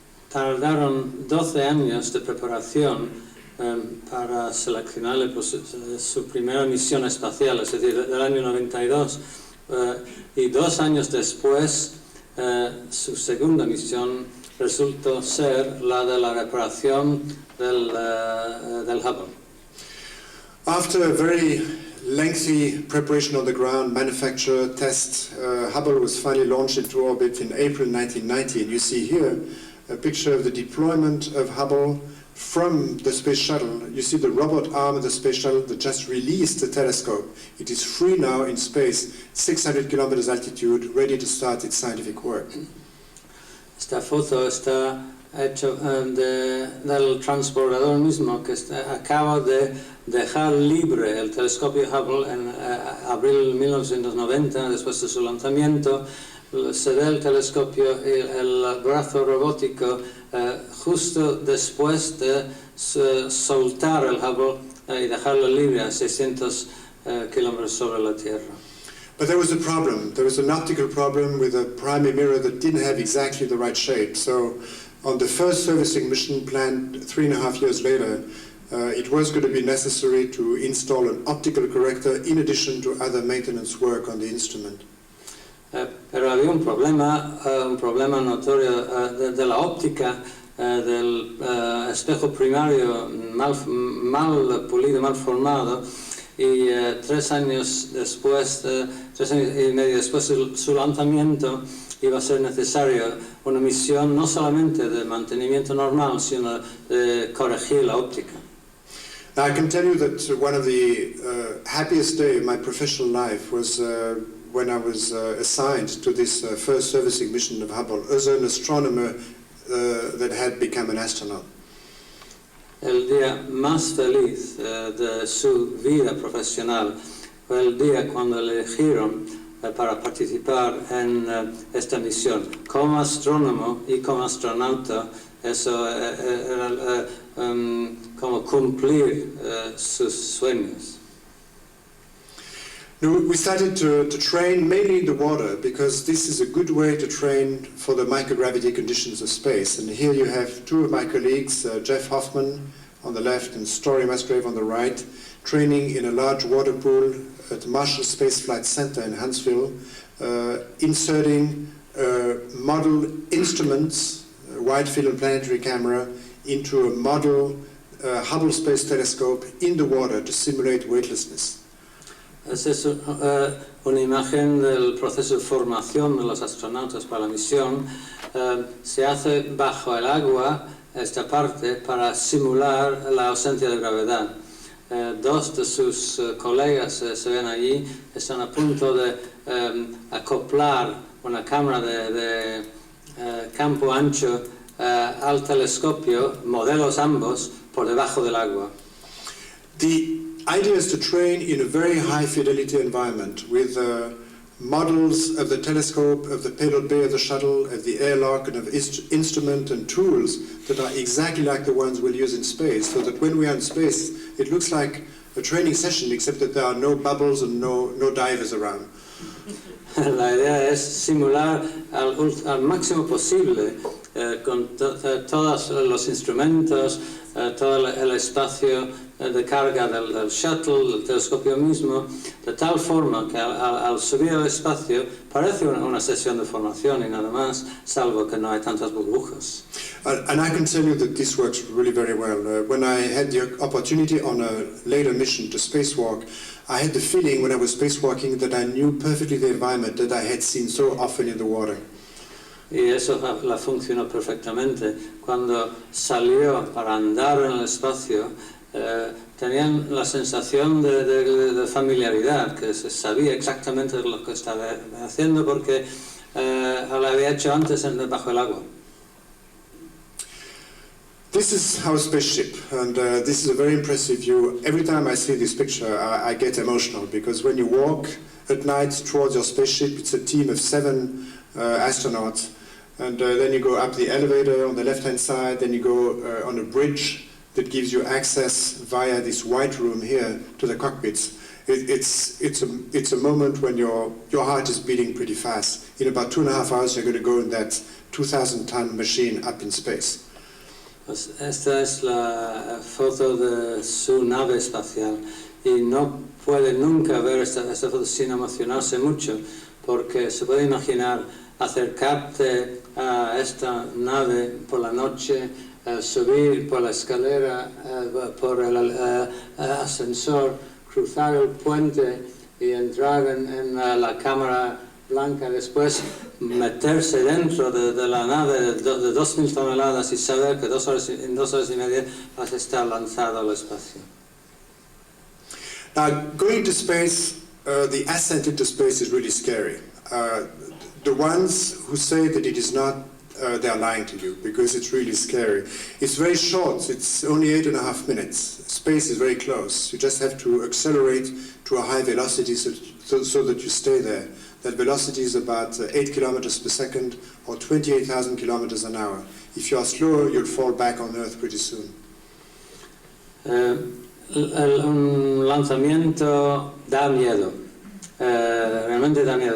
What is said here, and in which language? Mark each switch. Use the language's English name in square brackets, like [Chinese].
[Spanish] Tardaron 12 años de preparación para seleccionarle por su primera misión espacial, es decir, del año 92, y 2 años después su segunda misión resultó ser la de la reparación del Hubble. [English] After a very lengthy preparation on the ground, manufacture, test, Hubble was finally launched into orbit in April 1990. And you see here a picture of the deployment of Hubble from the space shuttle. You see the robot arm of the space shuttle that just released the telescope. It is free now in space, 600 kilometers altitude, ready to start its scientific work. [Spanish] Esta foto está hecha del transbordador mismo que acaba de dejar libre el telescopio Hubble en abril de 1990, después de su lanzamiento. Se ve el telescopio y el brazo robótico justo después de soltar el Hubble y dejarlo libre a 600 kilómetros sobre la Tierra. [English] But there was a problem. There was an optical problem with a primary mirror that didn't have exactly the right shape. So on the first servicing mission planned 3.5 years later, it was going to be necessary to install an optical corrector in addition to other maintenance work on the instrument. [Spanish] Pero había un problema notorio de la óptica del espejo primario mal pulido, mal formado, y 3 años después, 3 años y medio después de su lanzamiento, iba a ser necesario una misión no solamente de mantenimiento normal, sino de corregir la óptica. [English] Now I can tell you that one of the happiest days of my professional life was when I was assigned to this first servicing mission of Hubble as an astronomer that had become an astronaut. [Spanish] El día más feliz de su vida profesional fue el día cuando le eligieron para participar en esta misión. Como astrónomo y como astronauta, eso era como cumplir sus sueños. [English] We started to train mainly in the water because this is a good way to train for the microgravity conditions of space. And here you have 2 of my colleagues, Jeff Hoffman on the left and Story Musgrave on the right, training in a large water pool at the Marshall Space Flight Center in Huntsville, inserting model instruments, a wide field and planetary camera, into a model Hubble Space Telescope in the water to simulate weightlessness. [Spanish] Esa es una imagen del proceso de formación de los astronautas para la misión. Se hace bajo el agua esta parte para simular la ausencia de gravedad. 2 de sus colegas se ven allí, están a punto de acoplar una cámara de campo ancho al telescopio, modelos ambos, por debajo del agua. [English] The idea is to train in a very high fidelity environment with models of the telescope, of the payload bay of the shuttle, of the airlock, and of instrument and tools that are exactly like the ones we'll use in space, so that when we are in space, it looks like a training session, except that there are no bubbles and no divers around. [Spanish] La idea es simular al máximo posible con todos los instrumentos, todo el espacio de carga del shuttle, del telescopio mismo, de tal forma que al subir al espacio parece una sesión de formación y nada más, salvo que no hay tantas burbujas. [English] And I can tell you that this works really very well. When I had the opportunity on a later mission to spacewalk, I had the feeling when I was spacewalking that I knew perfectly the environment that I had seen so often in the water. [Spanish] Y eso la funcionó perfectamente. Cuando salió para andar en el espacio, tenían la sensación de familiaridad, que se sabía exactamente lo que estaba haciendo porque lo había hecho antes bajo el agua. [English] This is our spaceship, and this is a very impressive view. Every time I see this picture, I get emotional, because when you walk at night towards your spaceship, it's a team of 7 astronauts, and then you go up the elevator on the left-hand side, then you go on a bridge that gives you access via this white room here to the cockpits. It's a moment when your heart is beating pretty fast. In about 2.5 hours, you're going to go in that 2,000-ton machine up in space. [Spanish] Pues esta es la foto de su nave espacial y no puede nunca ver esta foto sin emocionarse mucho, porque se puede imaginar acercarte a esta nave por la noche, subir por la escalera, por el ascensor, cruzar el puente y entrar en la cámara blanca, después meterse dentro de la nave de 2.000 toneladas y saber que en 2 horas y media vas a estar lanzado al espacio. [English] Now, going to space, the ascent into space is really scary. The ones who say that it is not, they are lying to you, because it's really scary. It's very short, it's only 8.5 minutes. Space is very close. You just have to accelerate to a high velocity so that you stay there. that velocity is about 8 kilometers per second or 28,000 kilometers an hour. If you are slower, you'll fall back on Earth pretty soon. [Spanish] Un lanzamiento da miedo, realmente da miedo.